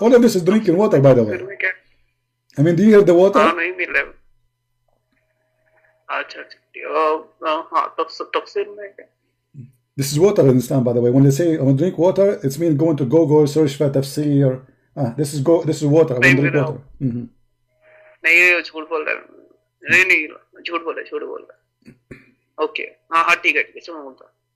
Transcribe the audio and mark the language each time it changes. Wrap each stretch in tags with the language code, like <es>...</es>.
<en>All of this is drinking water, by the way.</en> <hi>में क्या?</hi> <en>I mean, do you hear the water?</en> <hi>हाँ नहीं मिल रहा है। अच्छा हाँ तफसीर में क्या?</hi> <en>This is water in Islam, by the way. When they say I want to drink water, it's mean going to Google, search for tafsir. This is water. I want to drink water.</en> <hi>नहीं झूठ बोल रहा है, नहीं झूठ बोल रहा है। ओके हाँ ठीक है मैं बोलता हूँ।</hi>